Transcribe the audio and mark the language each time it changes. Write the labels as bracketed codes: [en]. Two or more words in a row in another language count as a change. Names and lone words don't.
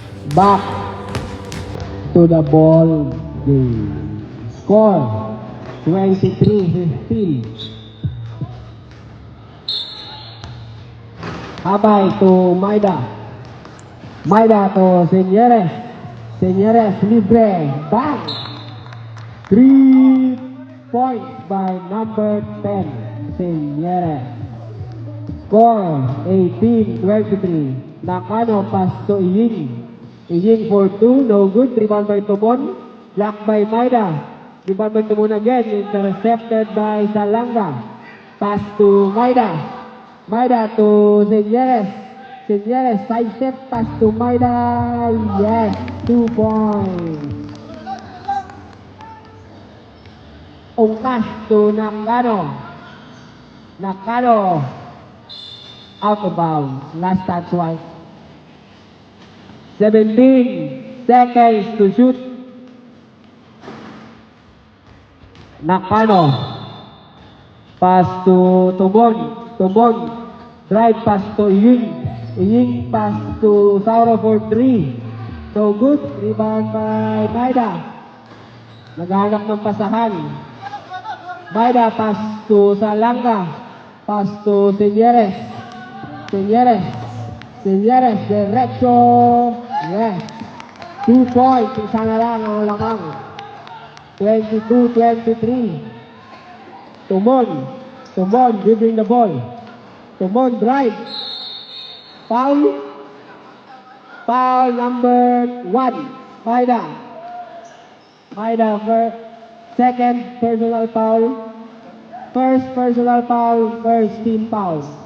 [en] Back to the ball game. Score 23-15. Habay to Maida. Maida to Senyeres. Senyeres libre. Bang! 3 points by number 10, Senyeres. Score 18-23. Nakano pass to Iying. Iying for 2, no good. Rebound by Tumon. Blocked by Maida. Rebound by Tumon again. Intercepted by Salanga. Pass to Maida. Maida to Senyeres. Senyeres side step pass to Maida. Yes, 2 points. Ungkas to Nakano. Nakano out of bounds. Last touch one. 17 seconds to shoot. Nakano. Pass to Tubon. Tubon. Drive pass to Iying. Iying pass to Sauro for 3. So good. Rebound by Maida. [tl] Naghahanap ng pasahan. [en] Maida pass to Salanga. Pass to Senyeres. Senyeres. Senyeres. Derecho. Yes. 2 points. [tl] Isa na lang ang lamang. 22-23. [en] Tumon. Tumon giving the ball. Tumon drive. Foul. Foul number 1. Maida. Maida for second personal foul. First personal foul. First team foul.